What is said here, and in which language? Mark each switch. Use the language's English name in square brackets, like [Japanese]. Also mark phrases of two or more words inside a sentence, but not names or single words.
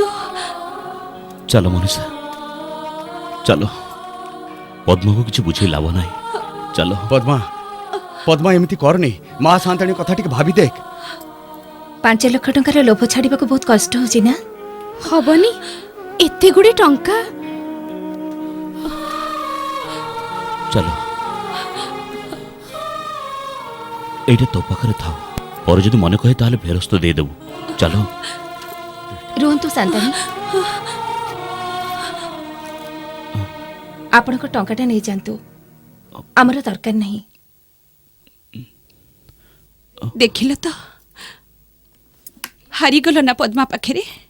[Odia] ଚାଲ ମନୀଷା ଚାଲ, ପଦ୍ମାକୁ କିଛି ବୁଝେଇ ଲାଭ ନାହିଁ। ଚାଲ ପଦ୍ମା, ପଦ୍ମା ଏମିତି କରନି। ମା ସାନ୍ତାଣୀ କଥା ଟିକେ ଭାବି ଦେଖ। 5 ଲକ୍ଷ ଟଙ୍କାର ଲୋଭ ଛାଡ଼ିବାକୁ ବହୁତ କଷ୍ଟ ହଉଛି ନା? ହବନି, ଏତେ ଗୁଡେ ଟଙ୍କା। ଚାଲ ଏଇଟା ତ ପାଖରେ ଥାଉ, ପରେ ଯଦି ମନେ କହେ ତାହେଲେ ଫେରସ୍ତ ଦେଇ ଦେବୁ। চলো ରୁହନ୍ତୁ ଶାନ୍ତାଣୀ, ଆପଣଙ୍କ ଟଙ୍କାଟା ନେଇଯାଆନ୍ତୁ, ଆମର ଦରକାର ନାହିଁ। ଦେଖିଲ ତ ହାରିଗଲ ନା ପଦ୍ମା ପାଖରେ।